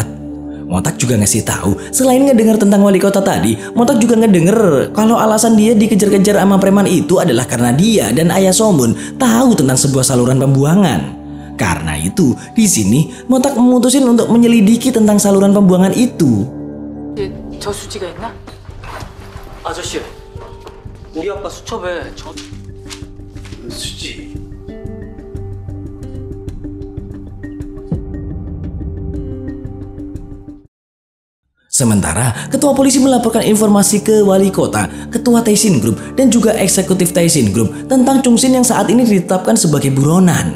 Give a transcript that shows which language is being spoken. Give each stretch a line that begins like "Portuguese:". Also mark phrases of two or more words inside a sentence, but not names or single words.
Indonesian: Motak juga ngasih tahu, selain ngedengar tentang wali kota tadi, Motak juga ngedenger kalau alasan dia dikejar-kejar sama preman itu adalah karena dia dan ayah Somun tahu tentang sebuah saluran pembuangan. Karena itu, di sini Motak memutusin untuk menyelidiki tentang saluran pembuangan itu.
Korean: 저 수지가 있나? 아저씨, 우리 아빠 수첩에 수지.
Indonesian: Sementara, ketua polisi melaporkan informasi ke wali kota, ketua Taishin Group, dan juga eksekutif Taishin Group tentang Chung Sin yang saat ini ditetapkan sebagai buronan.